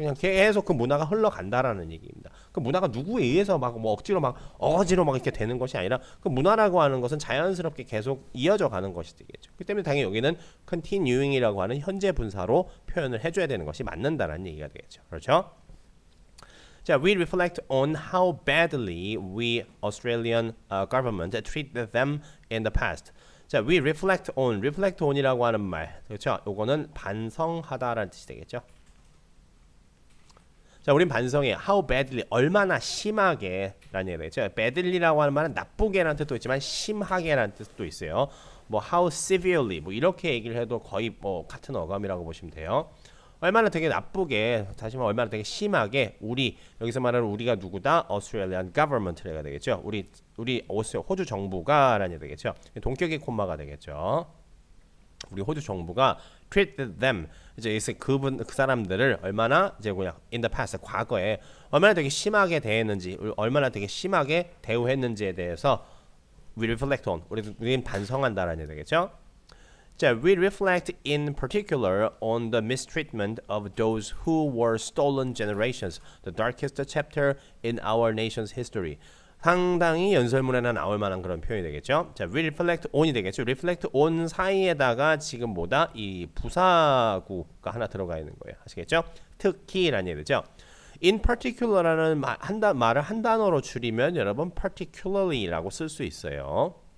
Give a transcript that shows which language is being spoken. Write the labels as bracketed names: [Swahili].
[Korean] 그냥 계속 그 문화가 흘러간다라는 얘기입니다. 그 문화가 누구에 의해서 막 뭐 억지로 막 어거지로 막 이렇게 되는 것이 아니라 그 문화라고 하는 것은 자연스럽게 계속 이어져 가는 것이 되겠죠. 그렇기 때문에 당연히 여기는 continuing이라고 하는 현재 분사로 표현을 해줘야 되는 것이 맞는다라는 얘기가 되겠죠. 그렇죠? [English] 자, we reflect on how badly we Australian government treated them in the past. [Korean] 자, [English] we reflect on [Korean] 이라고 하는 말, 그렇죠? 요거는 반성하다라는 뜻이 되겠죠. 자, 우린 반성해. [English] How badly, [Korean] 얼마나 심하게라는 얘기가 되겠죠. badly라고 하는 말은 나쁘게라는 뜻도 있지만 심하게라는 뜻도 있어요. 뭐 [English] how severely, [Korean] 뭐 이렇게 얘기를 해도 거의 뭐 같은 어감이라고 보시면 돼요. 얼마나 되게 나쁘게, 다시 말하면 얼마나 되게 심하게 여기서 말하는 우리가 누구다? Australian government가 되겠죠. 우리 호주 정부가 라는 얘기 되겠죠. 동격의 콤마가 되겠죠. 우리 호주 정부가 [English] treated them, [Korean] 이제 그 사람들을 얼마나 이제 그냥 [English] in the past, [Korean] 과거에 얼마나 되게 심하게 대했는지, 얼마나 되게 심하게 대우했는지에 대해서 [English] we reflect on, [Korean] 우리는 반성한다라는 얘기 되겠죠. [English] 자, we reflect in particular on the mistreatment of those who were stolen generations, the darkest chapter in our nation's history. [Korean] 상당히 연설문에나 나올 만한 그런 표현이 되겠죠. 자, [English] we reflect on [Korean] 이 되겠죠. reflect on 사이에다가 지금 뭐다? 이 부사구가 하나 들어가 있는 거예요. 아시겠죠? 특히라는 얘기죠. in particular라는 말을 한 단어로 줄이면 여러분 particularly라고 쓸 수 있어요.